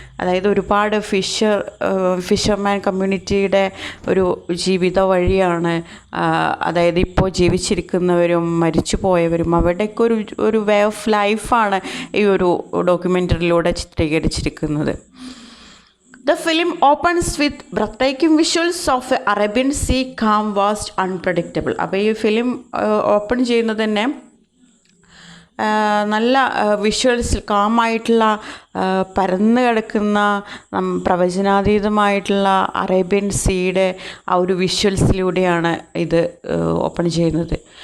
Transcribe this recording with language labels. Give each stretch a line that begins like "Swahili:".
Malayalam: അതായത് ഒരുപാട് ഫിഷർമാൻ കമ്മ്യൂണിറ്റിയുടെ ഒരു ജീവിത വഴിയാണ്. അതായത് ഇപ്പോൾ ജീവിച്ചിരിക്കുന്നവരും മരിച്ചു പോയവരും അവരുടെയൊക്കെ ഒരു
English: way of ലൈഫാണ്
Malayalam: ഈ ഒരു ഡോക്യുമെൻ്ററിയിലൂടെ ചിത്രീകരിച്ചിരിക്കുന്നത്.
English: The film opens with breathtaking visuals of Arabian Sea, calm, vast, unpredictable.
Malayalam: അപ്പോൾ ഈ ഫിലിം ഓപ്പൺ ചെയ്യുന്നത് തന്നെ നല്ല വിഷ്വൽസ്, കാമായിട്ടുള്ള പരന്ന് കിടക്കുന്ന പ്രവചനാതീതമായിട്ടുള്ള അറേബ്യൻ സീയുടെ ആ ഒരു വിഷ്വൽസിലൂടെയാണ് ഇത് ഓപ്പൺ ചെയ്യുന്നത്.